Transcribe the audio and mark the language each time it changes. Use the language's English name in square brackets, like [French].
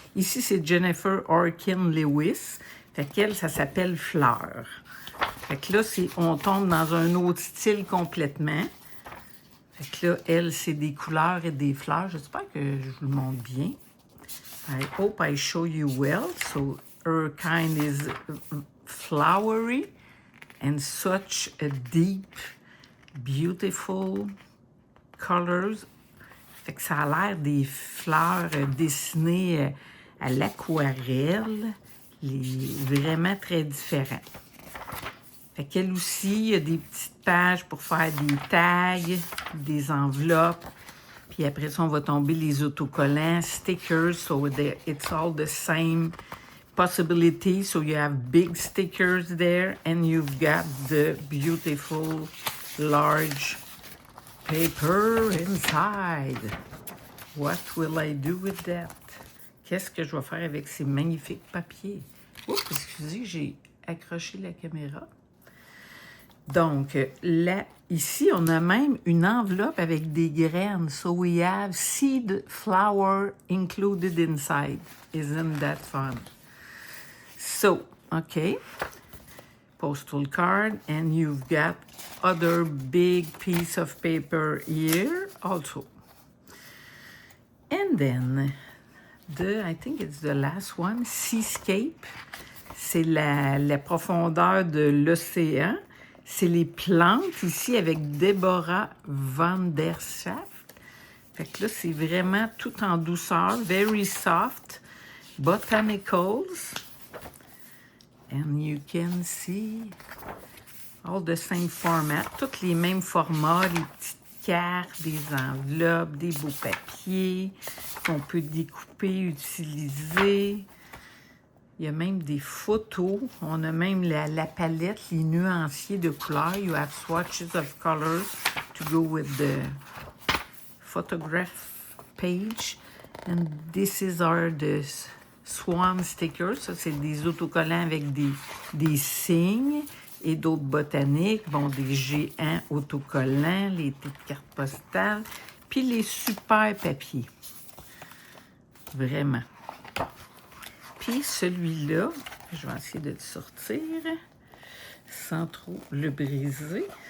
[French] Ici, c'est Jennifer Orkin Lewis. Fait qu'elle, ça s'appelle Fleur. Fait que là, on tombe dans un autre style complètement. Fait que là, elle, c'est des couleurs et des fleurs. J'espère que je vous le montre bien. [English] I hope I show you well. So, her kind is flowery and such a deep, beautiful colors. [French] Fait que ça a l'air des fleurs dessinées à l'aquarelle, vraiment très différents. Fait qu'elle aussi, il y a des petites pages pour faire des tags, des enveloppes. Puis après ça, on va tomber les autocollants, stickers, [English] so it's all the same possibility. So you have big stickers there, and you've got the beautiful large paper inside. What will I do with that? [French] Qu'est-ce que je vais faire avec ces magnifiques papiers? Oups, excusez, j'ai accroché la caméra. Donc, là, ici, on a même une enveloppe avec des graines. [English] So we have seed flower included inside. Isn't that fun? So, okay. Postal card, and you've got other big piece of paper here also. And then, I think it's the last one, Seascape. [French] C'est la profondeur de l'océan. C'est les plantes ici avec Deborah Van der Schaft. Fait que là, c'est vraiment tout en douceur, [English] very soft. Botanicals. And you can see all the same format, [French] tous les mêmes formats, les petites cartes, des enveloppes, des beaux papiers qu'on peut découper, utiliser. Il y a même des photos. On a même la palette, les nuanciers de couleurs. [English] You have swatches of colors to go with the photograph page. And this is the swan stickers. [French] Ça, c'est des autocollants avec des signes et d'autres botaniques. Bon, des géants autocollants, les petites cartes postales, puis les super papiers. Vraiment. Puis celui-là, je vais essayer de le sortir sans trop le briser.